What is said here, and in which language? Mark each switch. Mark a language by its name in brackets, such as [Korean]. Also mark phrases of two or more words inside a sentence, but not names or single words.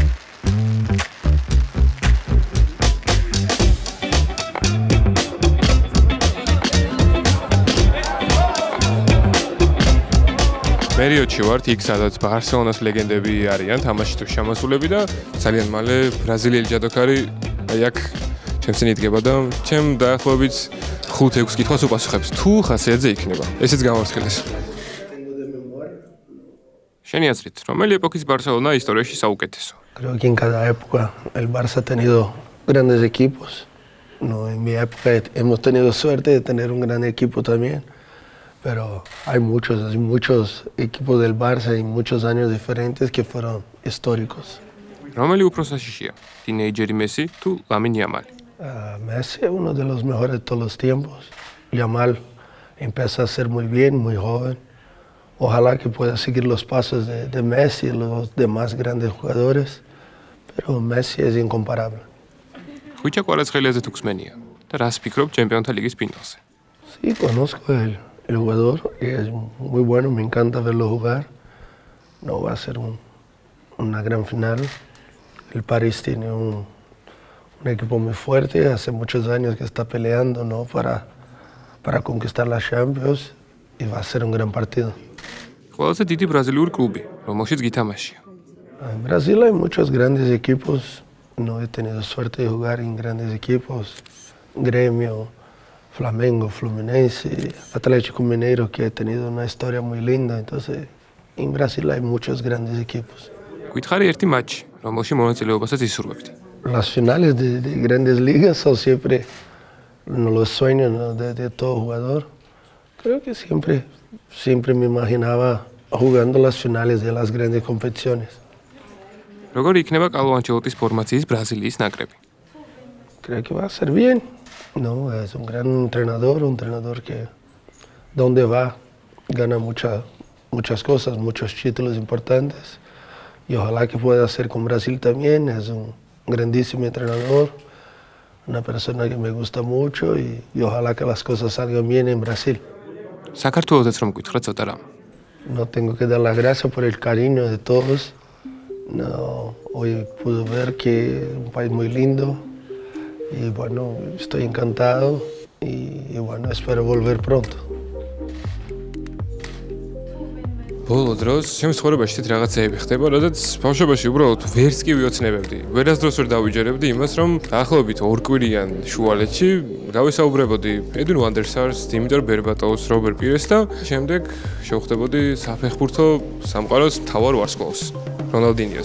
[Georgian] პერიოდში ვართ იქ, სადაც ბარსელონას ლეგენდები არიან, თამაში თუ შემოსულები და ძალიან მალე ბრაზილიელი ჯადოქარი აი აქ ჩემს წინ იდგება და ჩემ დაახლოებით 5-6 კითხვას უპასუხებს. თუ ხასიათზე იქნება. ესეც გამორცხილეს. შენი აზრით, რომელი ეპოქის ბარსელონა ისტორიაში საუკეთესო? [Spanish] Creo que en cada época el Barça ha tenido grandes equipos. No, en mi época hemos tenido suerte de tener un gran equipo también. Pero hay muchos equipos del Barça y muchos años diferentes que fueron históricos. [Georgian] რომელი უფრო საშიშია? Teenageri Messi თუ Lamine Yamal? [Spanish] Messi es uno de los mejores de todos los tiempos. Yamal empieza a ser muy bien, muy joven. Ojalá que pueda seguir los pasos de Messi y los demás grandes jugadores, pero Messi es incomparable. [Georgian] Ხუჭა კვარაცხელიაზე თუ გსმენია და რას ფიქრობ ჩემპიონთა ლიგის ფინალზე? [Spanish] Sí, conozco el jugador y es muy bueno, me encanta verlo jugar. No va a ser una gran final. El París tiene un equipo muy fuerte, hace muchos años que está peleando, ¿no? para conquistar la Champions y va a ser un gran partido. [Georgian] ყველაზე დიდი ბრაზილიური კლუბი, რომელშიც გითამაშია. [Spanish] En Brasil hay muchos grandes equipos, no he tenido suerte de jugar en grandes equipos, Gremio, Flamengo, Fluminense, Atlético Mineiro, que ha tenido una historia muy linda, entonces en Brasil hay muchos grandes equipos. [Georgian] Გითხარი ერთი მატჩი, რომელში მონაწილეობასაც ისურვებდი. [Spanish] Las finales de grandes ligas son siempre los sueños, ¿no? de todo jugador. Creo que siempre me imaginaba jugando las finales de las grandes competiciones. [Georgian] როგორ იქნება კარლო ანჩელოტის ფორმაციის ბრაზილიის ნაკრები? [Spanish] Creo que va a ser bien. No, es un gran entrenador, un entrenador que donde va gana muchas cosas, muchos títulos importantes. Y ojalá que pueda hacer con Brasil también. Es un grandísimo entrenador, una persona que me gusta mucho y ojalá que las cosas salgan bien en Brasil. [Georgian] საქართველოსაც რომ გითხრა ცოტა რამ. [Spanish] No tengo que dar las gracias por el cariño de todos. No, hoy pude ver que es un país muy lindo y bueno, estoy encantado y bueno, espero volver pronto. [Georgian] ბოლო დროს ჩემს ცხოვრებაში თეთ რაღაცეები ხდება, როდესაც ბავშვობაში უბრალოდ ვერც კი ვიოცნებებდი. ვერასდროს ვერ დავიჯერებდი იმას, რომ დაახლოებით 2 კვირიან შუალედში გავესაუბრებოდი ედვინ ვანდერსარს, დიმიტარ ბერბატოვს, რობერტ პირეს და შემდეგ შევხვდებოდი საფეხბურთო სამყაროს მთავარ ვარსკვლავს, რონალდინიოს.